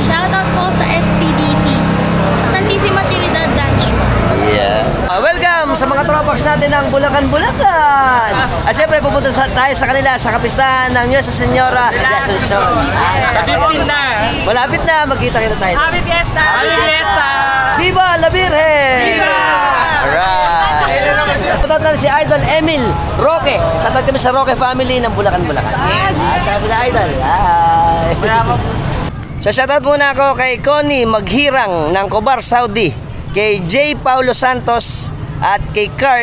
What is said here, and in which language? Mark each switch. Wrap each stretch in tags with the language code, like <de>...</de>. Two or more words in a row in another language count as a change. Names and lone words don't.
<tl>Shoutout po sa STDT. Santissima Trinidad Dance Show. Yeah. Welcome sa mga tropax natin ng Bulacan. At syempre pupunta tayo sa kanila sa kapistahan ng Nuestra Señora de Asunción. Malapit na, magkita-kita tayo.</tl> <en>Happy Fiesta! Happy Fiesta!</en> <es>Viva la Virgen! Viva!</es> <tl>Alright! Shoutout natin si Idol Emil Roque. Shoutout kami sa Roque family ng Bulacan. At saka sila Idol. Hi! So shoutout muna ako kay Connie Maghirang ng Cobar, Saudi. Kay J. Paulo Santos at kay Carl.</tl>